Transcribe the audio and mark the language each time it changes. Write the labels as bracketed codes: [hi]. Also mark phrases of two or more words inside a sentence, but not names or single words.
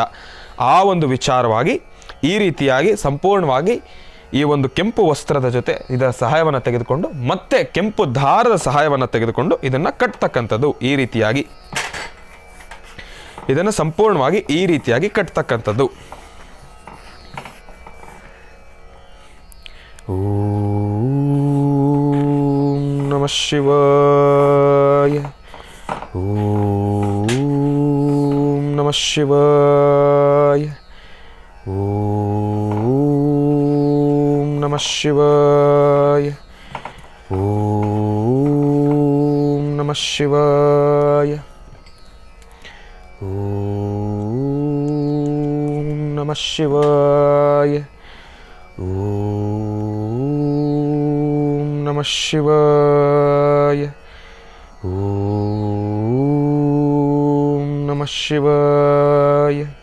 [kn] ಆ ಒಂದು ವಿಚಾರವಾಗಿ ಈ ರೀತಿಯಾಗಿ ಸಂಪೂರ್ಣವಾಗಿ ಈ ಒಂದು ಕೆಂಪು ವಸ್ತ್ರದ ಜೊತೆ ಇದರ ಸಹಾಯವನ್ನು ತೆಗೆದುಕೊಂಡು, ಮತ್ತೆ ಕೆಂಪು ದಾರದ ಸಹಾಯವನ್ನು ತೆಗೆದುಕೊಂಡು ಇದನ್ನು ಕಟ್ತಕ್ಕಂಥದ್ದು. ಈ ರೀತಿಯಾಗಿ ಇದನ್ನು ಸಂಪೂರ್ಣವಾಗಿ ಈ ರೀತಿಯಾಗಿ ಕಟ್ತಕ್ಕಂಥದ್ದು. [sa] ಓಂ ನಮಃ ಶಿವಾಯ, ಓಂ ನಮಃ ಶಿವಾಯ, ಓಂ ನಮಃ ಶಿವಾಯ, ಓಂ ನಮಃ ಶಿವಾಯ, ಓಂ ನಮಃ ಶಿವಾಯ, ಓಂ ನಮಃ ಶಿವಾಯ, ಓಂ ನಮಃ ಶಿವಾಯ,